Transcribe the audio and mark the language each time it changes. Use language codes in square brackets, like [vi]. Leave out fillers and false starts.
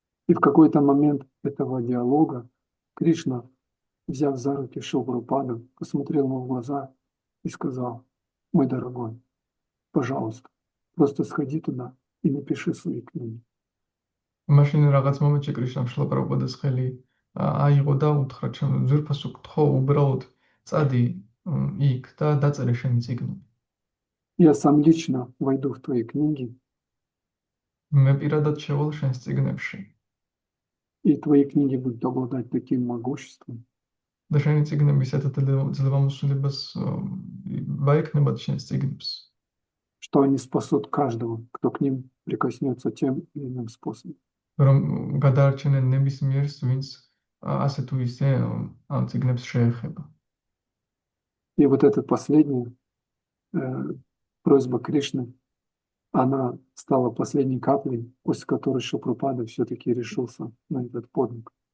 [ru] И в какой-то момент этого диалога Кришна, взяв за руки Шрилу Прабхупаду, посмотрел ему в глаза и сказал: мой дорогой, пожалуйста, просто сходи туда и напиши свои книги. [ka] მაშინ რაღაც მომენტში კრიშნამ შრილა პრაბჰუპადას ხელი აიღო და უთხრა: ჩემ ძვირფასო გთხოვ, უბრალოდ წადი იქ და დაწერე შენი წიგნები. [ru] Я сам лично войду в твои книги, [ka] მე პირადად შევალ შენს წიგნებში. [ru] и твои книги будут обладать таким могуществом, [ka] და შენი წიგნები ისეთ ძლევამოსილებას ვაექნებათ შენს წიგნებს, [ru] что они спасут каждого, кто к ним прикоснется тем или иным способом. [ka] რომ გადაარჩენენ ნებისმიერს, ვინც ასე თუ ისე ამ წიგნებს შეეხება. [ru] И вот эта последняя просьба Кришны, она стала последней каплей, после которой Шрила Прабхупада все-таки решился на этот подвиг.